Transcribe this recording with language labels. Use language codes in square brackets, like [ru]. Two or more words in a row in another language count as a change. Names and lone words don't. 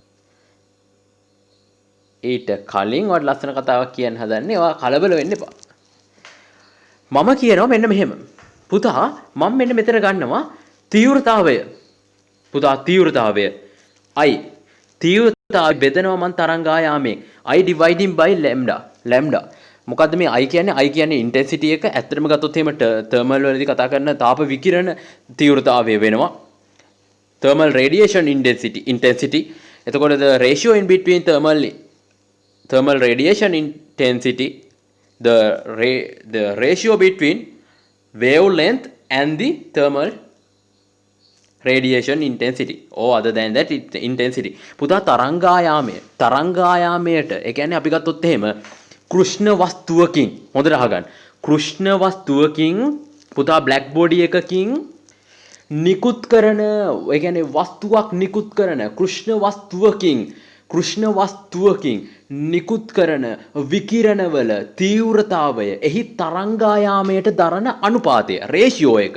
[si] ඊට කලින් ඔයාලට ලස්සන කතාවක් කියන්න හදන්නේ. ඔයා කලබල වෙන්න එපා. මම කියනවා මෙන්න මෙහෙම. පුතා මම මෙන්න මෙතන ගන්නවා තීව්‍රතාවය. පුතා තීව්‍රතාවය I තීව්‍රතාවය බෙදනවා මම තරංගායාමයෙන් [en] I dividing by lambda [si] මොකද්ද මේ I කියන්නේ intensity එක ඇත්තටම ගත්තොත් එහෙම thermal වලදී කතා කරන තාප විකිරණ තීව්‍රතාවය වෙනවා [en] thermal radiation intensity [si] එතකොට [en] the ratio in between thermal radiation intensity the ratio between wavelength and the thermal radiation intensity or other than that intensity [si] පුතා තරංගායාමයට ඒ කියන්නේ අපි ගත්තොත් එහෙම කෘෂ්ණ වස්තුවකින් හොඳට අහගන්න කෘෂ්ණ වස්තුවකින් පුතා [en] black body [si] එකකින් නිකුත් කරන ඒ කියන්නේ වස්තුවක් නිකුත් කරන කෘෂ්ණ වස්තුවකින් නිකුත් කරන විකිරණවල තීව්‍රතාවය එහි තරංගායාමයට දරන අනුපාතය රේෂියෝ එක.